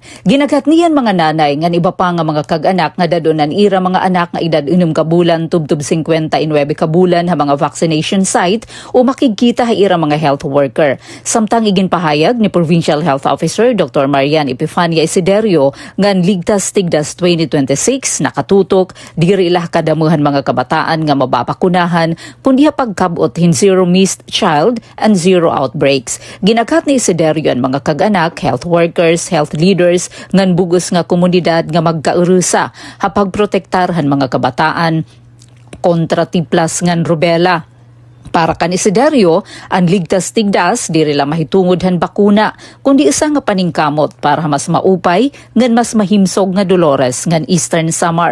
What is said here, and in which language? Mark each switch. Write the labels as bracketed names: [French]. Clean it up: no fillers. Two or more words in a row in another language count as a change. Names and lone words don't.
[Waray] Ginagat niyan mga nanay nga iba pa nga mga kag-anak nga dadonan ira mga anak nga edad 6 kabulan tubtub 59 kabulan ha mga [English] vaccination site [Waray] o makikita ha ira mga [English] health worker. [Waray] Samtang iginpahayag ni [English] Provincial Health Officer [Waray] Dr. Marian Epifania Isiderio nga ligtas tigdas 2026 nakatutok diri ilah kadamuhan mga kabataan nga mababakunahan kundi ha pagkabot hin [English] zero missed child and zero outbreaks. [Waray] Ginagat ni Isiderio ang mga kag-anak, [English] health workers, health leaders, [Waray] ngan bugos nga komunidad nga magkaurusa hapag protektarhan mga kabataan kontra tiplas ngan rubella. Para kan Isiderio, ang ligtas tigdas diri la mahitungod han bakuna kundi isa nga paningkamot para mas maupay ngan mas mahimsog nga Dolores ngan Eastern Samar.